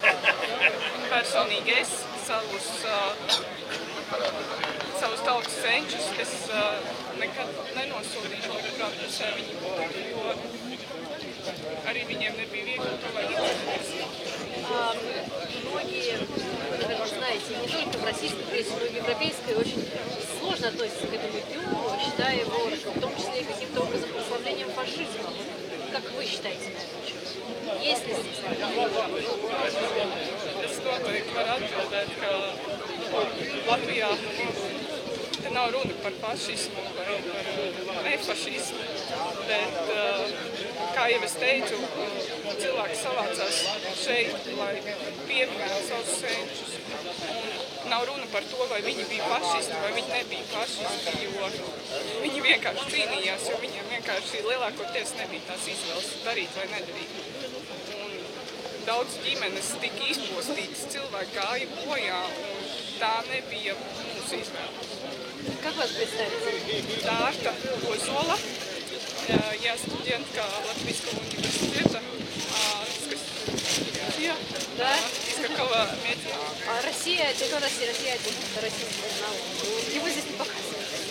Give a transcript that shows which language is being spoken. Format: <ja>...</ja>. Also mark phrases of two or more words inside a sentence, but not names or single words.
<lv>personīgi es savus tautas senčus es nekad nenosodīšu, lai kurā pusē viņi būtu, jo arī viņiem nebija viegli to vajag izcīnīties.</lv> <ru>Многие, вы, наверное, знаете, не только в российской прессе, но и в европейской очень сложно относятся к этому дню, считая его в том числе каким-то образом прославлением фашизма. Как вы считаете на этот счет? Есть ли здесь такие?</ru> <lv>Es noteikti varu atbildēt, ka Latvijā te nav runa par fašismu vai par nefašismu, bet, kā jau es teicu, cilvēki savācās šeit, lai pieminētu savus senčus. Nav runa par to, vai viņi bija fašisti vai viņi nebija fašisti, jo viņi vienkārši cīnījās, jo viņiem vienkārši lielākoties nebija tās izvēles darīt vai nedarīt. Un daudz ģimenes tika izpostītas, cilvēki gāja bojā, un tā nebija mūsu izvēle.</lv> <ru>Как вас представить? Дārta Ozola, я студентка Латвийского университета, Да? из какого медиа? Россия, это Россия 1, это российский канал. Его здесь не показывают.</ru>